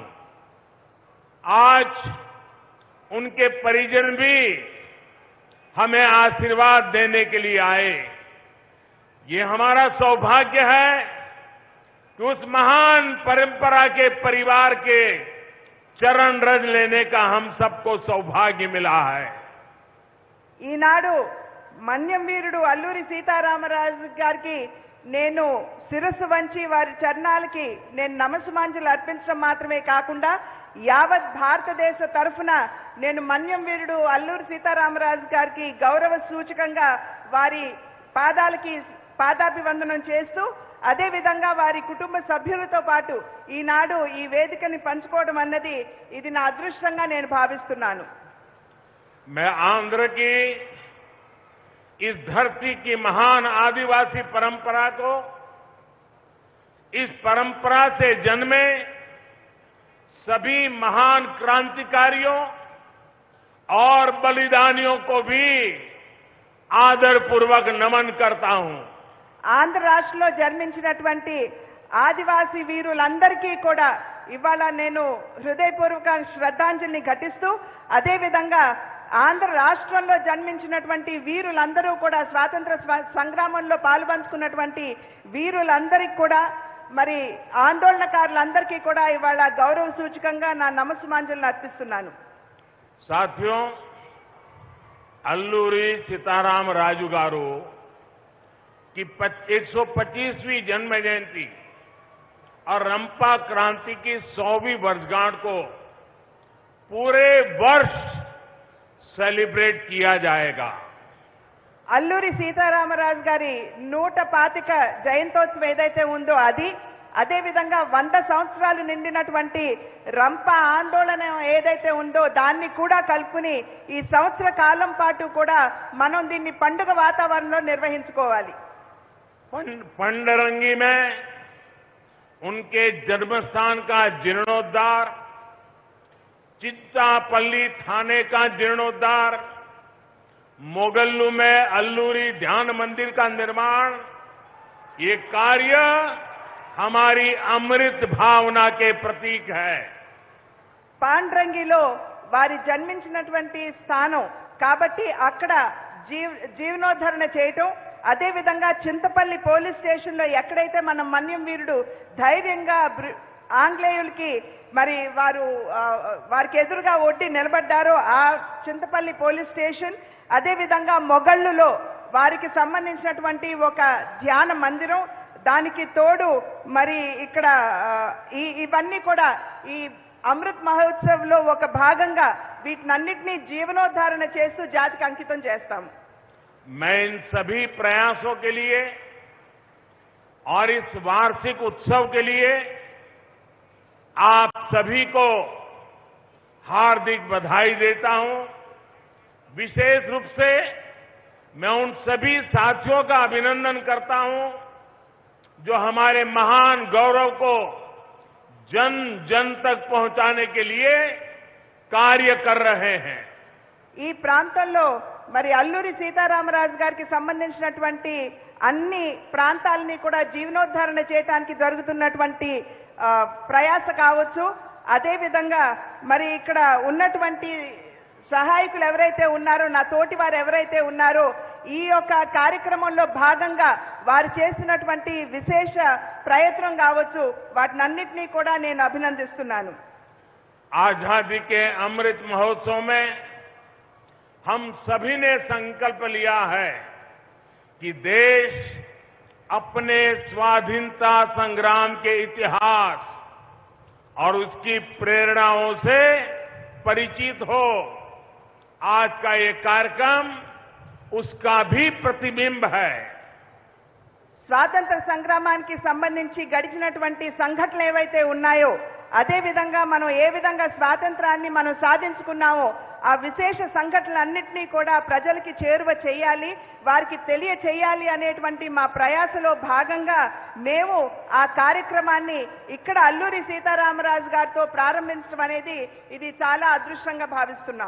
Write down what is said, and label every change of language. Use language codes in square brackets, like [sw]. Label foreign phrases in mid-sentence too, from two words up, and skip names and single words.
[hi] आज उनके परिजन भी हमें आशीर्वाद देने के लिए आए. ये हमारा सौभाग्य है कि उस महान परंपरा के परिवार के चरण रज लेने का हम सबको सौभाग्य मिला है. [te] ఈనాడు మన్యం వీరుడు అల్లూరి సీతారామరాజు గారికి నేను శిరస్సు వంచి వారి చరణాలకి నేను నమస్సుమాంజలు అర్పించడం మాత్రమే కాకుండా యావత్ భారతదేశ తరఫున నేను మన్యం వీరుడు అల్లూరి సీతారామరాజు గారికి గౌరవ సూచకంగా వారి పాదాలకి పాదాభివందనం చేస్తూ అదేవిధంగా వారి కుటుంబ సభ్యులతో పాటు ఈనాడు ఈ వేదికని పంచుకోవడం అన్నది ఇది నా అదృష్టంగా నేను భావిస్తున్నాను. [hi] मैं आंध्र की इस धरती की महान आदिवासी परंपरा को, इस परंपरा से जन्मे सभी महान क्रांतिकारियों और बलिदानियों को भी आदरपूर्वक नमन करता हूं. [te] ఆంధ్ర రాష్ట్రంలో జన్మించినటువంటి ఆదివాసీ వీరులందరికీ కూడా ఇవాళ నేను హృదయపూర్వక శ్రద్ధాంజలిని ఘటిస్తూ అదేవిధంగా ఆంధ్ర రాష్ట్రంలో జన్మించినటువంటి వీరులందరూ కూడా స్వాతంత్ర సంగ్రామంలో పాల్పంచుకున్నటువంటి వీరులందరికీ కూడా మరి ఆందోళనకారులందరికీ కూడా ఇవాళ గౌరవ సూచకంగా నా నమస్సుమాంజలిని అర్పిస్తున్నాను. [hi] साथियों, अल्लूरी सीताराम राजू गारू की 125वीं जन्म जयंती और रंपा क्रांति की 100वीं वर्षगांठ को पूरे वर्ष सेलिब्रेट किया जाएगा. [te] అల్లూరి సీతారామరాజు గారి 125వ జయంతోత్సవం ఏదైతే ఉందో అదేవిధంగా 100 సంవత్సరాలు నిండినటువంటి రంప ఆందోళన ఏదైతే ఉందో దాన్ని కూడా కలుపుకుని ఈ సంవత్సర కాలం పాటు కూడా మనం దీన్ని పండుగ వాతావరణంలో నిర్వహించుకోవాలి. [hi] पंडरंगी में उनके जन्मस्थान का जीर्णोद्धार, चित्तापल्ली थाने का जीर्णोद्धार, मोगल्लू में अल्लूरी ध्यान मंदिर का निर्माण, ये कार्य हमारी अमृत भावना के प्रतीक है. [te] పాండ్రంగిలో వారి జన్మించినటువంటి స్థానం కాబట్టి అక్కడ జీవనోద్ధరణ చేయటం, అదేవిధంగా చింతపల్లి పోలీస్ స్టేషన్లో ఎక్కడైతే మనం మన్యం వీరుడు ధైర్యంగా ఆంగ్లేయులకి మరి వారికి ఎదురుగా ఒడ్డి నిలబడ్డారో ఆ చింతపల్లి పోలీస్ స్టేషన్, అదేవిధంగా మొగళ్ళులో వారికి సంబంధించినటువంటి ఒక ధ్యాన మందిరం, దానికి తోడు మరి ఇక్కడ ఇవన్నీ కూడా ఈ అమృత్ మహోత్సవ్ లో ఒక భాగంగా వీటినన్నిటినీ జీవనోద్ధారణ చేస్తూ జాతికి అంకితం చేస్తాము. [hi] मैं इन सभी प्रयासों के लिए और इस वार्षिक उत्सव के लिए आप सभी को हार्दिक बधाई देता हूं. विशेष रूप से मैं उन सभी साथियों का अभिनंदन करता हूं जो हमारे महान गौरव को जन जन तक पहुंचाने के लिए कार्य कर रहे हैं. [te] ఈ ప్రాంతంలో మరి అల్లూరి సీతారామరాజు గారికి సంబంధించినటువంటి అన్ని ప్రాంతాలని కూడా జీవనోద్ధరణ చేయడానికి జరుగుతున్నటువంటి ప్రయాస కావచ్చు, అదేవిధంగా మరి ఇక్కడ ఉన్నటువంటి సహాయకులు ఎవరైతే ఉన్నారో, నా తోటి వారు ఎవరైతే ఉన్నారో, ఈ యొక్క కార్యక్రమంలో భాగంగా వారు చేసినటువంటి విశేష ప్రయత్నం కావచ్చు, వాటినన్నిటినీ కూడా నేను అభినందిస్తున్నాను. [hi] आजादी के अमृत महोत्सव में हम सभी ने संकल्प लिया है कि देश अपने स्वाधीनता संग्राम के इतिहास और उसकी प्रेरणाओं से परिचित हो. आज का ये कार्यक्रम उसका भी प्रतिबिंब है. [te] స్వాతంత్ర సంగ్రామానికి సంబంధించి గడిచినటువంటి సంఘటనలు ఏవైతే ఉన్నాయో అదే విధంగా మనం ఏ విధంగా స్వాతంత్రాన్ని మనం సాధించుకున్నామో ఆ విశేష సంఘటనలన్నింటినీ కూడా ప్రజలకి చేరువ చేయాలి, వారికి తెలియచేయాలి అనేటువంటి మా ప్రయాసలో భాగంగా మేము ఆ కార్యక్రమాన్ని ఇక్కడ అల్లూరి సీతారామరాజు గారితో ప్రారంభించడం అనేది ఇది చాలా అదృష్టంగా భావిస్తున్నాం.